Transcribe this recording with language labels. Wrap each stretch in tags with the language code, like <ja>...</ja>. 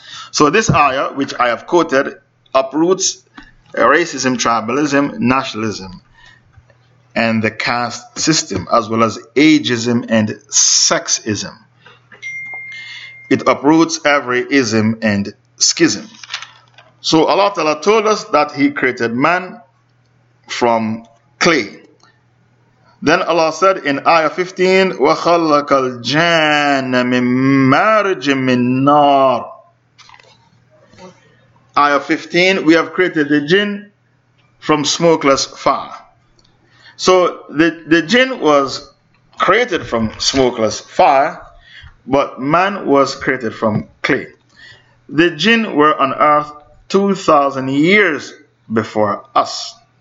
<en>So this ayah, which I have quoted, uproots racism, tribalism, nationalism, and the caste system, as well as ageism and sexism. It uproots every ism and schism. So Allah Ta'ala told us that He created man from clay. Then Allah said in Ayah 15,</en> <ar>وَخَلَّقَ الْجَانَ مِنْ مَارِجٍ مِنْ نَارٍ.</ar> <en>Ayah 15, we have created the jinn from smokeless fire. So the jinn was created from smokeless fire, but man was created from clay. The jinn were on earth 2,000 years before us.</en>